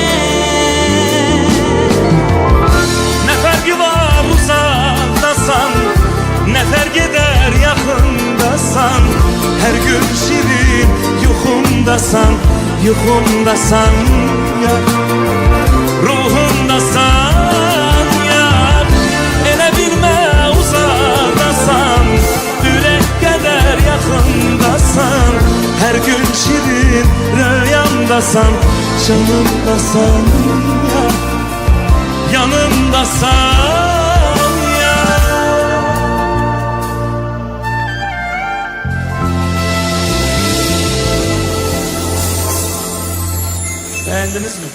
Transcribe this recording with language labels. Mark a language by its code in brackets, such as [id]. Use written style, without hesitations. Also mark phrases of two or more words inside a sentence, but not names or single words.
[tr] Ne farkı var uzaktasan, ne fark eder yakındasan, her gün şirin [az] yuxumdasan, yuxumdasan ya, [tr] ruhumdasan ya. [az] Elə bilmə uzaktasan, ürək qədər yaxındasan, [tr] her gün şirin rüyamdasan, canımdasan ya, yanımdasan ya. Beğendiniz mi?